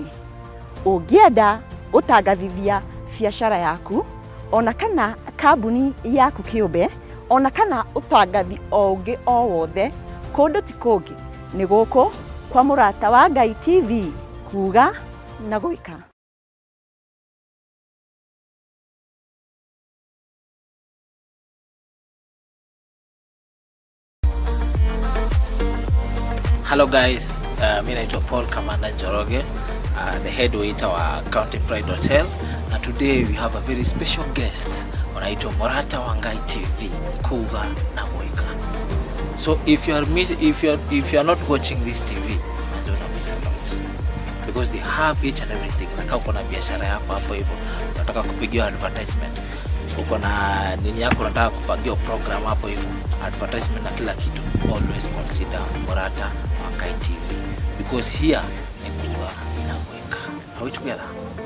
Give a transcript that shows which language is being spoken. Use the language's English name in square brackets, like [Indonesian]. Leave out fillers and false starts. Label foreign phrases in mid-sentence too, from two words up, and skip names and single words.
[Kikuyu] Ungienda utangathithia biashara yaku ona kana kambuni yaku kiumbe ona kana utangathi ongi o wothe kundu ti kungi ni guku kwa Murata wa Ngai TV kuga na gwika. [English] Hello guys, [Swahili] mimi naitwa Paul Kamanda Njoroge, [English] the head waiter wa County Pride Hotel, and today we have a very special guest anaitwa Murata wa Ngai TV kuga na gwika. So if you are not watching this TV, don't miss a lot, because they have each and everything. [Swahili] Na kama uko na biashara yako hapo hivyo unataka kupigia advertisement, uko na nini yako unataka kupangia program hapo hivyo, advertisement na kila kitu, [English] always consider Murata wa Ngai TV, because here ni kuga na gwika. Are we together?